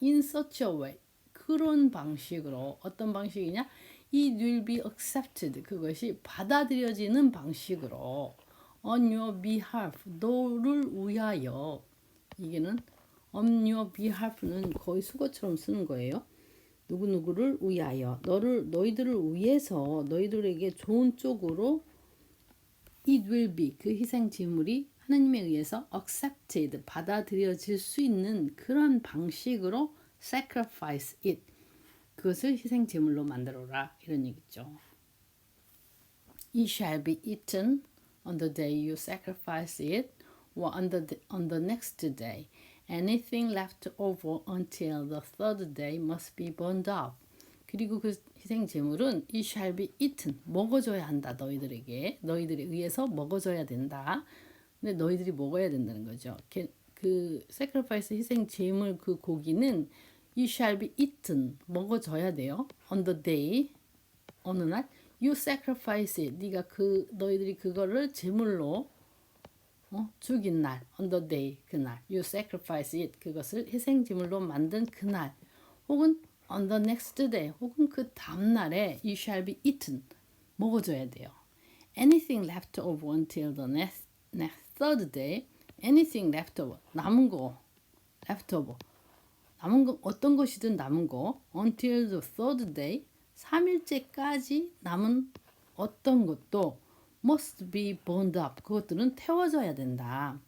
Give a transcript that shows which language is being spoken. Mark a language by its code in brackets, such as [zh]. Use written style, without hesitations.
[en] In such a way [ko] 그런 방식으로 어떤 방식이냐? [en] It will be accepted [ko] 그것이 받아들여지는 방식으로 [en] on your behalf [ko] 너를 위하여 이게는 on your behalf는 거의 수거처럼 쓰는 거예요. 누구누구를 위하여 너희들을 위해서 너희들에게 좋은 쪽으로 [en] it will be [ko] 그 희생 제물이 하나님에 의해서 accepted 받아들여질 수 있는 그런 방식으로 [en] sacrifice it [ko] 그것을 희생 제물로 만들어라 이런 얘기죠. [en] It shall be eaten on the day you sacrifice it or on the next day. Anything left over until the third day must be burned up. [ko] 그리고 그 희생 제물은 [en] it shall be eaten [ko] 먹어줘야 한다 너희들에게 너희들에 의해서 먹어줘야 된다. 근데 너희들이 먹어야 된다는 거죠. 그 sacrifice 희생 제물 그 고기는 [en] it shall be eaten [ko] 먹어줘야 돼요. [en] On the day [ko] 어느 날 [en] you sacrifice it [ko] 네가 너희들이 그거를 제물로 죽인 날 on the day 그날 you sacrifice it 그것을 희생 제물로 만든 그날 혹은 [en] on the next day [ko] 혹은 그 다음 날에 [en] you shall be eaten [ko] 먹어줘야 돼요. [en] Anything left over until the next third day anything left over [ko] 남은 거 [en] left over 남은 거 [ko] 어떤 것이든 남은 거 [en] until the third day [ko] 3일째까지 남은 어떤 것도 [en] must be burned up [ko] 그것들은 태워져야 된다.